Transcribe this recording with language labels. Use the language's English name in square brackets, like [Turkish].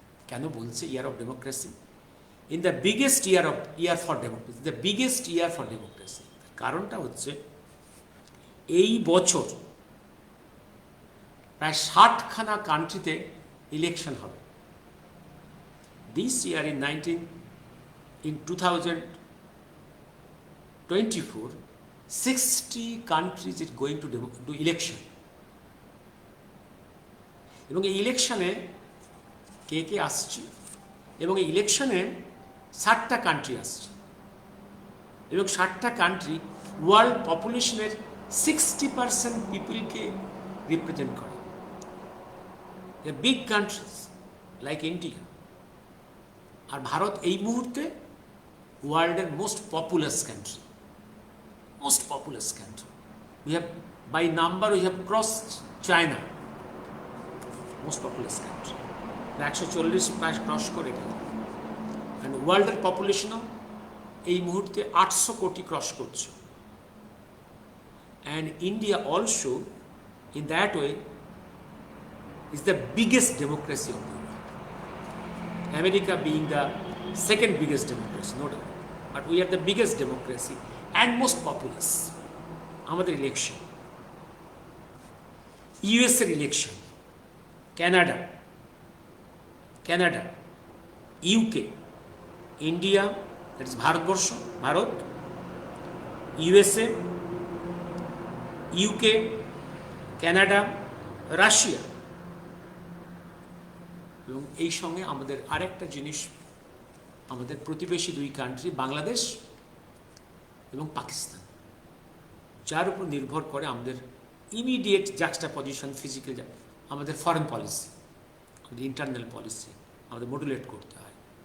[Bangla] কেন বলছে [English] Year of democracy? In the biggest year for democracy, the biggest year for democracy. [Bangla] কারণটা হচ্ছে এই বছর প্রায় 60খানা কান্ট্রিতে ইলেকশন হবে। [English] This year in 2024 60 countries is going to do election. [Bangla] এবং এই ইলেকশনে কে কে আসছে, এবং এই ইলেকশনে 60টা কান্ট্রি আসছে, এবং 60টা কান্ট্রি ওয়ার্ল্ড পপুলেশনের 60% পিপলকে রিপ্রেজেন্ট করে। [English] Big countries like India. [Bangla] আর ভারত এই মুহূর্তে ওয়ার্ল্ডের most populous country, most populous country. [English] We have by number we have crossed China, most populous country. [Bangla] 140 প্রায় ক্রস করে গেল। অ্যান্ড ওয়ার্ল্ডের পপুলেশনও এই মুহূর্তে 800 কোটি ক্রস করছে। [English] And India also in that way is the biggest democracy of the world. America being the second biggest democracy, no doubt. But we are the biggest democracy and most populous. Amader election, US election, Canada, UK, India, [Bangla] that is Bharatvarsha, Bharat, USA, UK, Canada, Russia, এবং এই সঙ্গে আমাদের আরেকটা জিনিস, আমাদের প্রতিবেশী দুই country Bangladesh এবং পাকিস্তান, যার উপর নির্ভর করে আমাদের ইমিডিয়েট জাক্সটাপজিশন ফিজিক্যাল, আমাদের ফরেন পলিসি, আমাদের ইন্টারনাল পলিসি আমাদের মডুলেট করতে হয়।